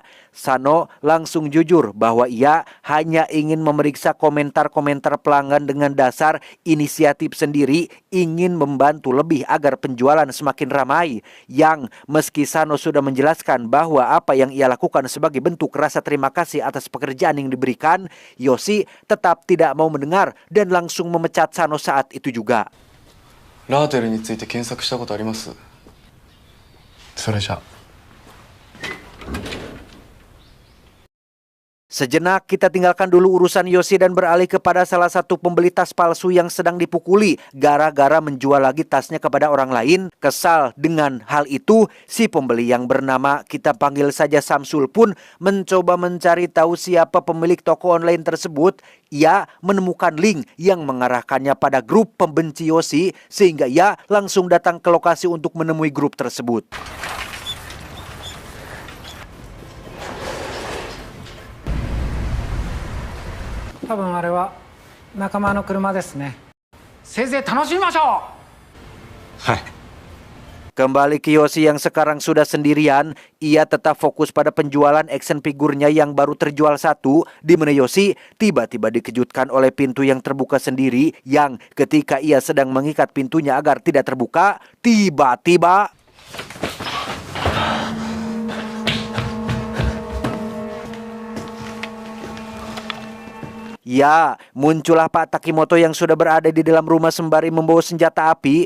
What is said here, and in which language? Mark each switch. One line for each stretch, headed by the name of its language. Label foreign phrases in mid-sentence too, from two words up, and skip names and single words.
Indonesian: Sano langsung jujur bahwa ia hanya ingin memeriksa komentar-komentar pelanggan dengan dasar inisiatif sendiri, ingin membantu lebih agar penjualan semakin ramai. Yang meski Sano sudah menjelaskan bahwa apa yang ia lakukan sebagai bentuk rasa terima kasih atas pekerjaan yang diberikan, Yoshi tetap tidak mau mendengar dan langsung memecat Sano saat itu juga.
Japanese: ラーテルについて検索したことあります？それじゃ。
Indonesian: Sejenak kita tinggalkan dulu urusan Yoshi dan beralih kepada salah satu pembeli tas palsu yang sedang dipukuli gara-gara menjual lagi tasnya kepada orang lain. Kesal dengan hal itu, si pembeli yang bernama kita panggil saja Samsul pun mencoba mencari tahu siapa pemilik toko online tersebut. Ia menemukan link yang mengarahkannya pada grup pembenci Yoshi sehingga ia langsung datang ke lokasi untuk menemui grup tersebut.
Japanese: 多分あれは仲間の車ですね。せいぜい楽しみましょう。はい。
Indonesian: Kembali ke Yoshi yang sekarang sudah sendirian, ia tetap fokus pada penjualan
English: action figurnya
Indonesian: yang baru terjual satu, di mana Yoshi tiba-tiba dikejutkan oleh pintu yang terbuka sendiri, yang ketika ia sedang mengikat pintunya agar tidak terbuka, tiba-tiba ya, muncullah Pak Takimoto yang sudah berada di dalam rumah sembari membawa senjata api.